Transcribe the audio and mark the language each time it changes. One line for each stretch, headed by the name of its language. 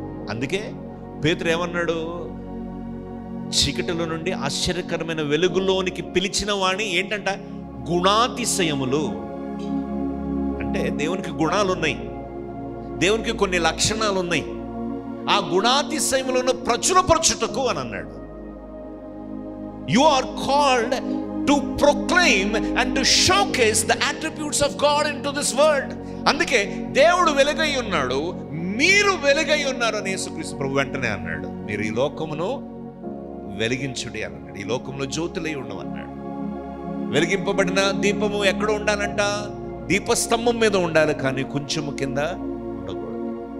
Telugu: అందుకే పేతురు ఏమన్నాడు? చీకటిలో నుండి ఆశ్చర్యకరమైన వెలుగులోనికి పిలిచిన వాణి ఏంటంట? గుణాతిశయములు. అంటే దేవునికి గుణాలు ఉన్నాయి, దేవునికి కొన్ని లక్షణాలు ఉన్నాయి. ఆ గుణాతిశయములను ప్రచురపరచుటకు అని అన్నాడు.
English: You are called to proclaim and to showcase the attributes of God into this world.
Telugu: అందుకే దేవుడు వెలుగై ఉన్నాడు, మీరు వెలుగై ఉన్నారు అని యేసుక్రీస్తు ప్రభు వెంటనే అన్నాడు, మీరు ఈ లోకమును వెలిగించుడి అన్నాడు. ఈ లోకంలో జ్యోతులై ఉండమన్నాడు. వెలిగింపబడిన దీపము ఎక్కడ ఉండాలంట? దీపస్తంభం మీద ఉండాలి, కానీ కొంచెము కింద ఉండకూడదు.